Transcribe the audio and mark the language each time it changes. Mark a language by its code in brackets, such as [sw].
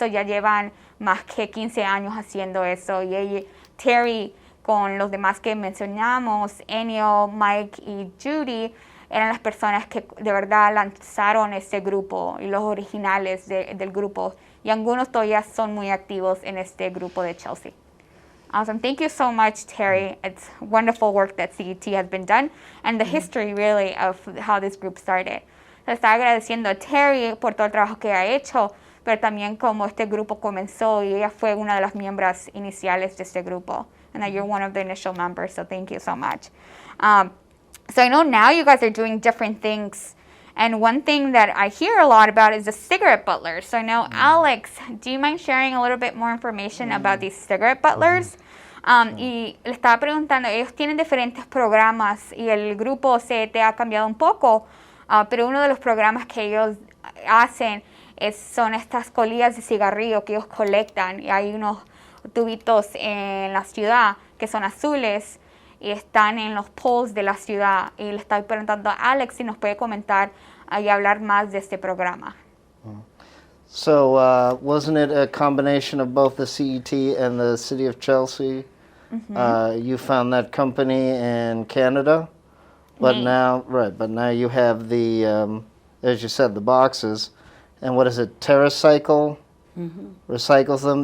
[es] Ya llevan más que 15 años haciendo eso. Y Terry, con los demás que mencionamos, Enio, Mike y Judy, eran las personas que de verdad lanzaron este grupo y los originales del grupo. Y algunos todavía son muy activos en este grupo de Chelsea. [en] Awesome. Thank you so much, Terry. It's wonderful work that CET has been done and the history really of how this group started. [es] Está agradeciendo a Terry por todo el trabajo que ha hecho, pero también como este grupo comenzó y ella fue una de las miembros iniciales de este grupo. [en] And that you're one of the initial members, so thank you so much. So I know now you guys are doing different things, and one thing that I hear a lot about is the cigarette butlers. So I know, Alex, do you mind sharing a little bit more information about these cigarette butlers? [es] Y le estaba preguntando, ellos tienen diferentes programas y el grupo CET ha cambiado un poco, pero uno de los programas que ellos hacen son estas colillas de cigarrillo que ellos colectan, y hay unos tubitos en la ciudad que son azules y están en los poles de la ciudad, y le estoy preguntando a Alex si nos puede comentar y hablar más de este programa. [en] So wasn't it a combination of both the CET and the City of Chelsea? You found that company in Canada, but now you have the, as you said, the boxes. And what is it, TerraCycle? Recycles them.